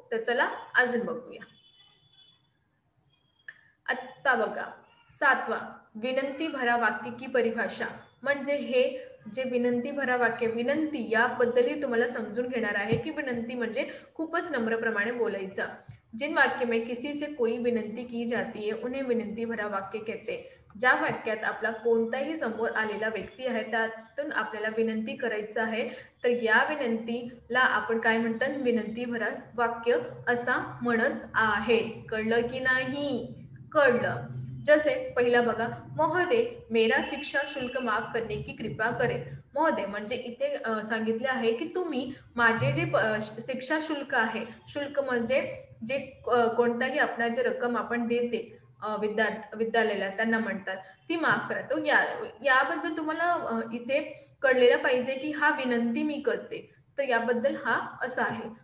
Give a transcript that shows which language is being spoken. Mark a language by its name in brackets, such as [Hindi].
[Marathi] तर चला अजून बघूया। आता बघा 7वा विनंती भरा वाक्य की परिभाषा, म्हणजे हे जे विनंती भरा वाक्य, विनंती याबद्दलही तुम्हाला समजून घेणार आहे की विनंती म्हणजे खूपच नम्रप्रमाणे बोलायचा। [Hindi] जिन वाक्य में किसी से कोई विनंती की जाती है उन्हें विनंती भरा वाक्य कहते। [Marathi] ज्या वाक्यात आपला कोणताही समोर आलेला व्यक्ती आहे त्यातून आपल्याला विनंती करायचं आहे तर या विनंतीला आपण काय म्हणतात, विनंती भरा वाक्य असा म्हणत आहे। कळलं की नाही? कळलं। जसे पहिला बघा, [Hindi] महोदय मेरा शिक्षा शुल्क माफ करने की कृपा करें। [Marathi] महोदय म्हणजे इथे सांगितले आहे की तुम्ही माझे जे शिक्षा शुल्क आहे, शुल्क म्हणजे जे कोणताही आपण जे रक्कम आपण देते विद्यालयाला त्यांना म्हणतात, ती माफ करा। तो याबद्दल तुम्हाला इथे कळलेलं पाहिजे की हा विनंती मी करते, तर याबद्दल हा असा आहे।